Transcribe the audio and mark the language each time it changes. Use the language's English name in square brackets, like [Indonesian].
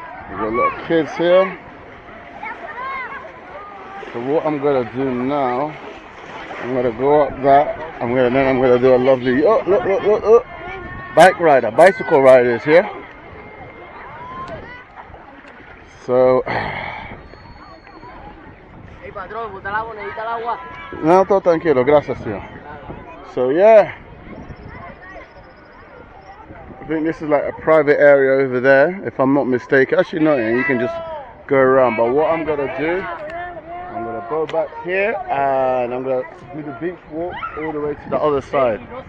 [English] We got little kids here. So what I'm gonna do now, I'm gonna go up that. I'm gonna do a lovely look. Bicycle riders here. So [Spanish] no, todo tranquilo, gracias, señor. [English] So yeah, I think this is like a private area over there, if I'm not mistaken. Actually, no, you can just go around. But what I'm gonna do, I'm gonna go back here and I'm gonna do the beach walk all the way to the other side.